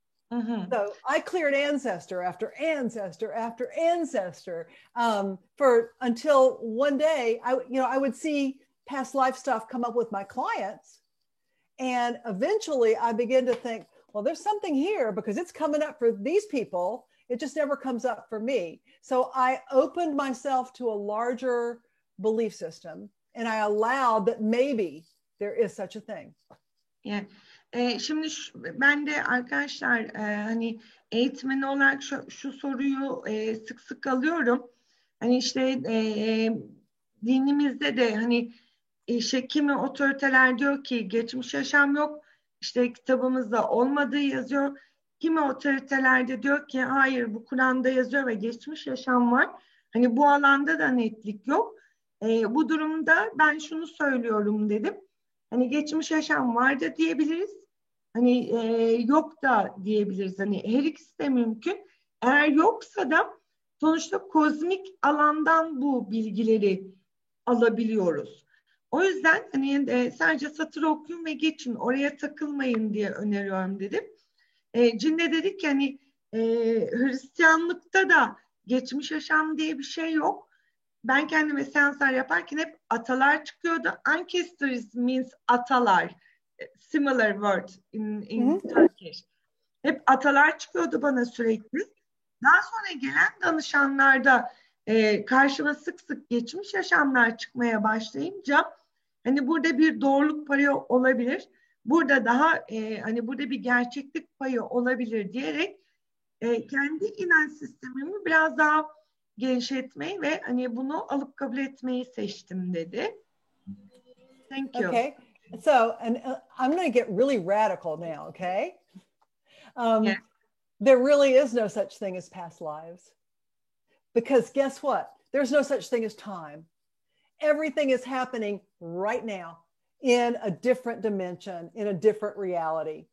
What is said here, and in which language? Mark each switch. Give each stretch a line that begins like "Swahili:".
English: So I cleared ancestor after ancestor after ancestor for until one day I would see past life stuff come up with my clients, and eventually I began to think, well, there's something here because it's coming up for these people. It just never comes up for me. So I opened myself to a larger belief system, and I allowed that maybe there is such a thing. Yeah.
Turkish: Şimdi ben de arkadaşlar hani eğitmen olarak şu soruyu sık sık alıyorum. Hani işte dinimizde de hani kimi otoriteler diyor ki geçmiş yaşam yok. İşte kitabımızda olmadığı yazıyor. Kimi otoriteler de diyor ki hayır bu Kur'an'da yazıyor ve geçmiş yaşam var. Hani bu alanda da netlik yok. Bu durumda ben şunu söylüyorum dedim. Hani geçmiş yaşam var da diyebiliriz. Hani yok da diyebiliriz. Hani her ikisi de mümkün. Eğer yoksa da sonuçta kozmik alandan bu bilgileri alabiliyoruz. O yüzden hani sadece satır okuyun ve geçin, oraya takılmayın diye öneriyorum dedim. Cin de dedik ki hani Hristiyanlıkta da geçmiş yaşam diye bir şey yok. Ben kendime seanslar yaparken hep atalar çıkıyordu.
English: Ancestors means atalar. Similar word in Turkish.
Turkish: Hep atalar çıkıyordu bana sürekli. Daha sonra gelen danışanlarda karşıma sık sık geçmiş yaşamlar çıkmaya başlayınca hani burada bir doğruluk payı olabilir. Burada daha hani burada bir gerçeklik payı olabilir diyerek kendi inanç sistemimi biraz daha genişletmeyi ve hani bunu alıp kabul etmeyi seçtim dedi.
English: Thank you. Okay. So, and I'm going to get really radical now, okay? Yeah. There really is no such thing as past lives. Because guess what? There's no such thing as time. Everything is happening right now in a different dimension, in a different reality.